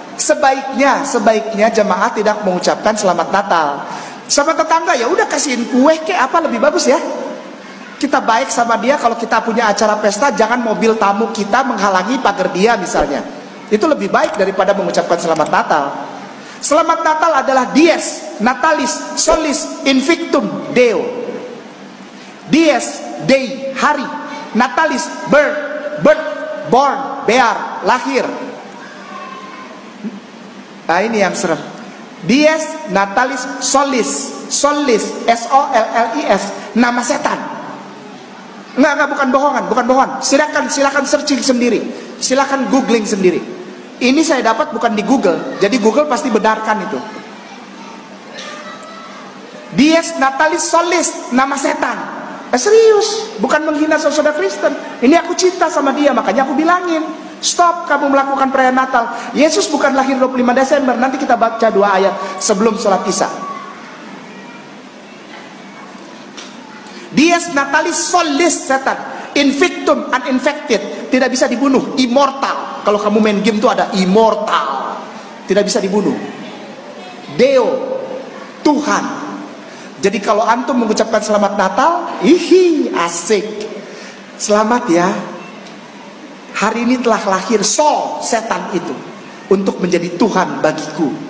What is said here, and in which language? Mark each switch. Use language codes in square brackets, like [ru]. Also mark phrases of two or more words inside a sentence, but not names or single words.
[id] Sebaiknya jemaah tidak mengucapkan selamat Natal. Sama tetangga ya udah kasihin kue ke apa lebih bagus ya. Kita baik sama dia, kalau kita punya acara pesta jangan mobil tamu kita menghalangi pagar dia misalnya. Itu lebih baik daripada mengucapkan selamat Natal. Selamat Natal adalah [la] Dies Natalis Solis Invictum Deo. Dies Dei hari, Natalis [en] birth, born, bear, [id] lahir. Nah ini yang serem. [la] Dies Natalis Solis SOLLIS, [id] nama setan. Enggak, bukan bohongan. Silakan searching sendiri, silakan googling sendiri. Ini saya dapat bukan di Google, jadi Google pasti benarkan itu. [la] Dies Natalis Solis, [id] nama setan. Serius, bukan menghina saudara Kristen. Ini aku cinta sama dia, makanya aku bilangin, stop kamu melakukan perayaan Natal. Yesus bukan lahir 25 Desember. Nanti kita baca 2 ayat sebelum sholat Isya. [la] Dies Natalis Solis, setan. Invictum, uninfected, [id] tidak bisa dibunuh, immortal. Kalau kamu main game tuh ada immortal, tidak bisa dibunuh. Deo, Tuhan. Jadi kalau antum mengucapkan selamat Natal, asik. Selamat ya. Hari ini telah lahir Sol, setan itu, untuk menjadi Tuhan bagiku.